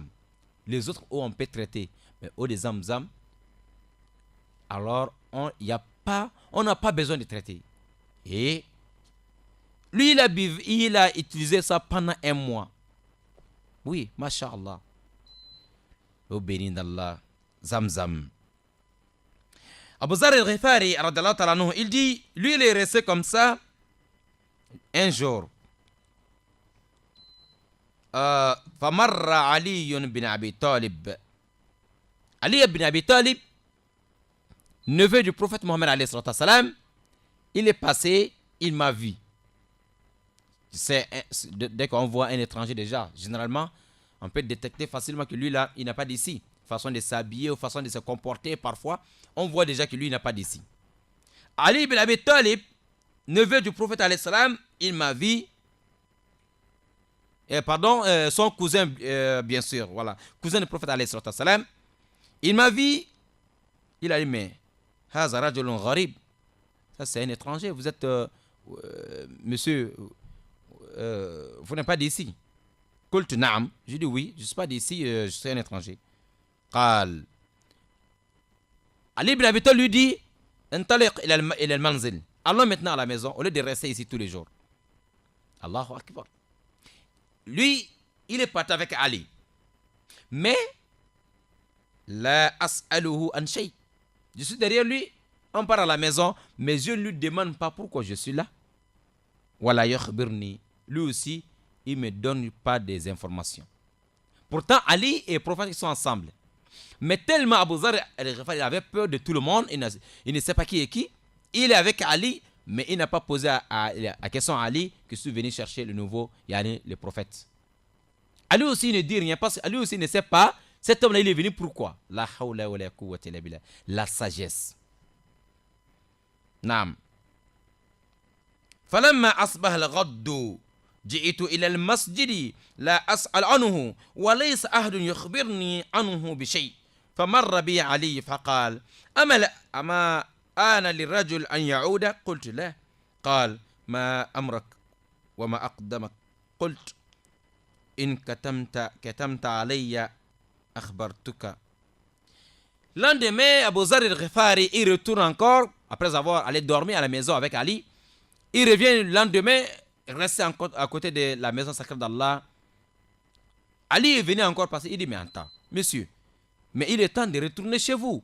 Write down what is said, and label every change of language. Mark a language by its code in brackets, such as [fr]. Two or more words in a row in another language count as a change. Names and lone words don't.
[fr] Les autres eaux on peut traiter, mais l'eau de Zamzam, alors on n'a pas besoin de traiter. Et lui il a utilisé ça pendant 1 mois. Oui, masha'Allah. Au béni d'Allah, Zamzam. Abu Zarr al-Ghifari, il dit, lui il est resté comme ça un jour. [ar] فمر علي بن أبي طالب. [fr] Ali bin Abi Talib, neveu du prophète Mohammed [ar] عليه السلام, [fr] il est passé, il m'a vu. Dès qu'on voit un étranger déjà, généralement, on peut détecter facilement que lui là, il n'a pas d'ici. Façon de s'habiller ou façon de se comporter, parfois, on voit déjà que lui n'a pas d'ici. Ali bin Abi Talib, neveu du prophète [ar] عليه السلام, [fr] il m'a vu. Son cousin, bien sûr, voilà, cousin du prophète [ar] عليه السلام, [fr] il m'a vu. Il a dit, mais [ar] هذا رجل غريب, [fr] ça c'est un étranger, vous êtes monsieur, vous n'êtes pas d'ici. [ar] قلت نعم, [fr] je dis oui, je ne suis pas d'ici, je suis un étranger. Qal Ali ibn Abi Talib lui dit, [ar] انطلق إلى المنزل, [fr] allons maintenant à la maison au lieu de rester ici tous les jours. [ar] الله أكبر. [fr] Lui, il est parti avec Ali. [ar] لا أسأله عن شيء. [fr] Je suis derrière lui, on part à la maison, mais je ne lui demande pas pourquoi je suis là. [ar] ولا يخبرني. [fr] Lui aussi, il ne me donne pas des informations. Pourtant, Ali et le prophète sont ensemble. Mais tellement Abu Zarr al-Ghifari avait peur de tout le monde, il ne sait pas qui est qui. Il est avec Ali, mais il n'a pas posé la question à Ali que je suis venu chercher le nouveau, yani le prophète. Ali aussi ne dit rien parce qu'Ali aussi ne sait pas cet homme-là il est venu pourquoi. [ar] لا حول ولا قوة إلا بالله. La sagesse. Naam. فلما أصبح الغد جئت إلى المسجد لا أسأل عنه وليس أحد يخبرني عنه بشيء فمر بي علي فقال أما آن للرجل أن يعود قلت لا قال ما أمرك وما أقدمك قلت إن كتمت علي أخبرتك. [fr] Lendemain, Abu Zar al-Ghifari, il retourne encore, après avoir allé dormir à la maison avec Ali. Il revient le lendemain, rester encore à côté de la maison sacrée d'Allah. Ali est venu encore passer, il dit, mais attends, monsieur, mais il est temps de retourner chez vous.